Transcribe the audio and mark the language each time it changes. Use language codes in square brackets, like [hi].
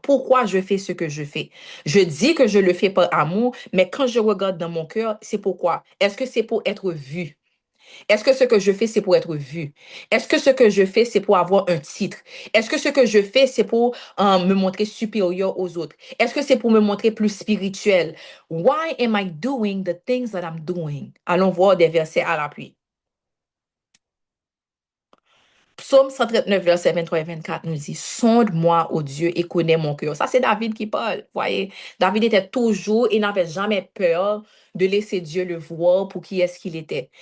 [fr] Pourquoi je fais ce que je fais? Je dis que je le fais par amour, mais quand je regarde dans mon cœur, c'est pourquoi? Est-ce que c'est pour être vu? Est-ce que ce que je fais, c'est pour être vu? Est-ce que ce que je fais, c'est pour avoir un titre? Est-ce que ce que je fais, c'est pour me montrer supérieur aux autres? Est-ce que c'est pour me montrer plus spirituel? [en] Why am I doing the things that I'm doing? [fr] Allons voir des versets à l'appui. Psaume 139, verset 23 et 24 nous dit, sonde-moi, ô Dieu, et connais mon cœur. Ça, c'est David qui parle. Voyez, David était toujours, il n'avait jamais peur de laisser Dieu le voir pour qui est-ce qu'il était.